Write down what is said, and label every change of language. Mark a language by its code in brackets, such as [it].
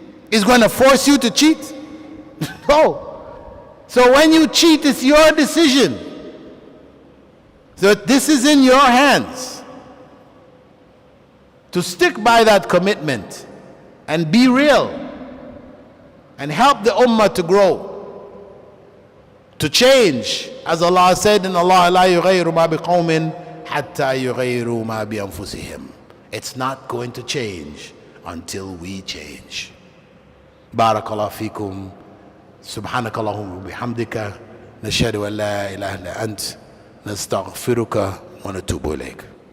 [en] He's going to force you to cheat? No. So when you cheat, it's your decision. So this is in your hands. To stick by that commitment and be real and help the ummah to grow, to change. As Allah said in Allah, [ar] لا يغير ما بقوم حتى يغيروا ما بأنفسهم. [en] It's not going to change until we change. [ar] Barakallahu feekum. سبحانك اللهم وبحمدك نشهد أن لا إله إلا أنت نستغفرك ونتوب إليك.